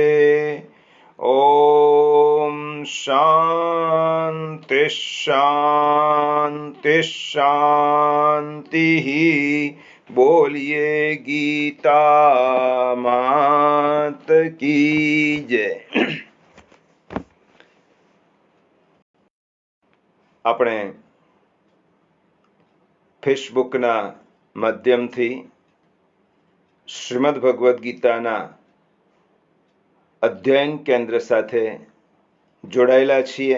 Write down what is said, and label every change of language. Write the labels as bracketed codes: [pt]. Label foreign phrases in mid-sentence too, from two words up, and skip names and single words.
[sa] ॐ शान्ति शान्ति शान्तिः। [hi] बोलिए गीता मात की जय। [gu] આપણે ફેસબુકના માધ્યમથી શ્રીમદ ભગવદ્ ગીતાના અધ્યયન કેન્દ્ર સાથે જોડાયેલા છીએ।